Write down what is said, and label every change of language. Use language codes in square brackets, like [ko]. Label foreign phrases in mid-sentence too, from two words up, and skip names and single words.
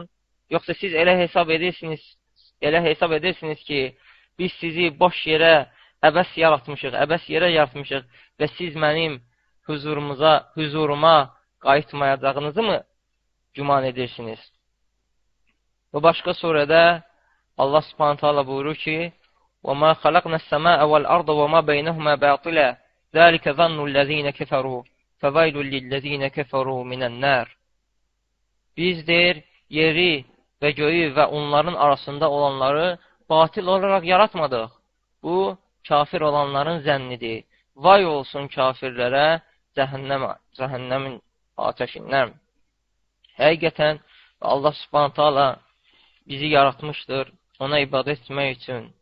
[az] Yoxsa siz elə hesab edirsiniz ki, biz sizi boş yerə əbəs yerə yaratmışıq və siz mənim huzuruma qayıtmayacağınızı mı güman edirsiniz? Və başqa surədə Allah subhanətə buyurur ki, [ar] وَمَا خَلَقْنَا السَّمَاءَ وَالْأَرْضَ وَمَا بَيْنَهُمَا بَاطِلًا ذَلِكَ ظَنُّ الَّذِينَ كَفَرُوا فَوَيْلٌ لِلَّذِينَ كَفَرُوا مِنَ النَّارِ [az] Bizdir yeri və göyü və onların arasında olanları batil olaraq yaratmadıq. Bu, kafir olanların zənnidir. Vay olsun kafirlərə cəhənnəmin ateşindən. Həqiqətən Allah subhanətə bizi yaratmışdır ona ibadət etmək üçün.